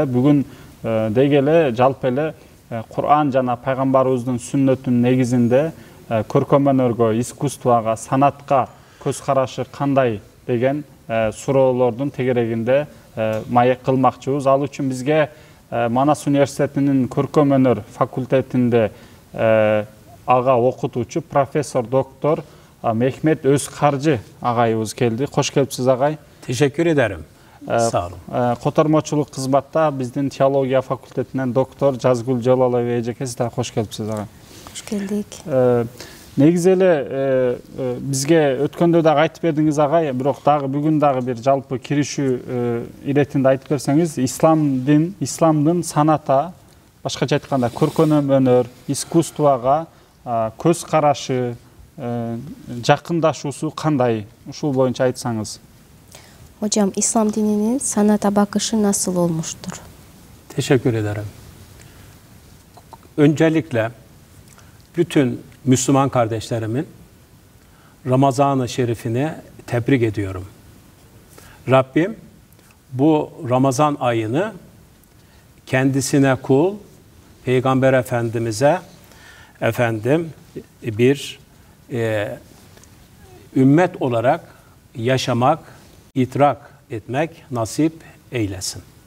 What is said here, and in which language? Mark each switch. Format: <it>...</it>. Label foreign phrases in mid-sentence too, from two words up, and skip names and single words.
<ky>Бүгүн деги эле жалпы эле Кур'ан жана пайгамбарыбыздын сүннөтүнүн негизинде көркөм өнөргө, искусствого, санатка көз карашы кандай деген суроолордун тегерегинде маек кылмакчыбыз. Ал үчүн бизге Манас университетинин көркөм өнөр факультетинде ага окутуучу профессор доктор Мехмет Өзкаржы агайыбыз келди. Кош келипсиз агай.</ky> <tr>Teşekkür ederim. Sağ olun.</tr> <ky>Котормочулук кызматта биздин теология факультетинен доктор Жазгүл Жалалова эжекеси да кош келипсиз агай. Кош келдик. Негизи эле бизге өткөндө дагы айтып бердиңиз агай, бирок дагы бүгүн дагы бир жалпы киришүү иретинде айтып берсеңиз, исламдын саната, башкача айтканда көркөм өнөр, искусствого көз карашы, жакындашуусу кандай? Ушул боюнча айтсаңыз.</ky> <tr>Hocam, İslam dininin sanata bakışı nasıl olmuştur? Teşekkür ederim. Öncelikle bütün Müslüman kardeşlerimin Ramazan-ı Şerifini tebrik ediyorum. Rabbim bu Ramazan ayını kendisine kul, Peygamber Efendimiz'e bir ümmet olarak yaşamak, idrak etmek nasip eylesin.</tr>